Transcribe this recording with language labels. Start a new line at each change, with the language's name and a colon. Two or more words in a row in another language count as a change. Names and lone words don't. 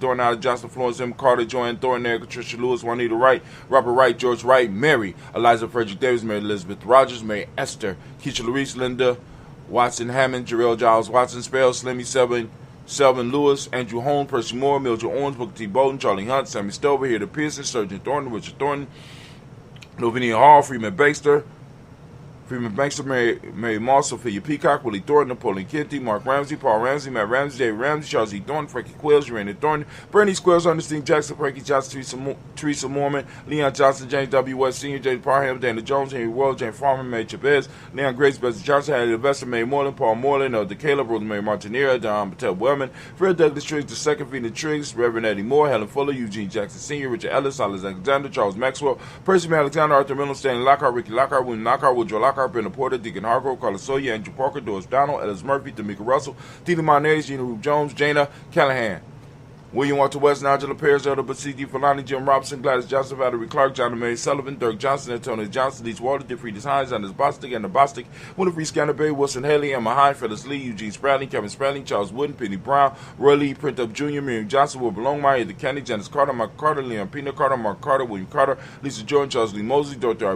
English: Thornton, Allen Johnson, Florence M. Carter, Joanne Thornton, Erica Patricia Lewis, Juanita Wright, Robert Wright, George Wright, Mary, Eliza Frederick Davis, Mary Elizabeth Rogers, Mary Esther, Keisha Louise, Linda Watson Hammond, Jarrell Giles Watson, Spell, Slimmy Selvin Lewis, Andrew Holmes, Percy Moore, Mildred Owens, Booker T. Bolden, Charlie Hunt, Sammy Stover, Here to Pearson, Surgeon Thornton, Richard Thornton, Lovinia Hall, Freeman Baxter, Mary Moss, Sophia Peacock, Willie Thornton, Napoleon Kenty, Mark Ramsey, Paul Ramsey, Matt Ramsey, Dave Ramsey, Charles E. Thornton, Frankie Quills, Urania Thornton, Bernie Squills, Ernestine Jackson, Frankie Johnson, Teresa Mormon, Leon Johnson, James W. West Sr., James Parham, Dana Jones, Henry Wells, James Farmer, Mary Chavez, Leon Grace, Bessie Johnson, Hattie Levester, Mary Moreland, Paul Moreland, Elder Caleb, Rosemary Martinera, Don Patel Wellman, Fred Douglas Triggs II, Vina Triggs, Reverend Eddie Moore, Helen Fuller, Eugene Jackson Sr., Richard Ellis, Alexander, Charles Maxwell, Percy Alexander, Arthur Miller, Stanley Lockhart, Ricky Lockhart, William Lockhart, Woodrow Lockhart, Brenda Porter, Deacon Hargrove, Carlos Sawyer, Andrew Parker, Doris Donald, Ellis Murphy, Tamika Russell, Tina Monez, Gina Rube Jones, Jana Callahan, William Walter West, Nigel Perez, Elder Basiki, Falani, Jim Robinson, Gladys Johnson, Valerie Clark, John Mary Sullivan, Dirk Johnson, Antonio Johnson, Leach Walter, DeFriedis Hines, Anders Bostic, Anna Bostic, Winifred Scanterbury, Wilson Haley, Emma Hine, Phyllis Lee, Eugene Spradling, Kevin Spradling, Charles Wooden, Penny Brown, Roy Lee, Print Up Jr., Miriam Johnson, Wilbur Longmire, Eddie Kennedy, Janice Carter, Michael Carter, Leon Pino Carter, Mark Carter, William Carter, Lisa Jordan, Charles Lee Mosley, Dorothy R.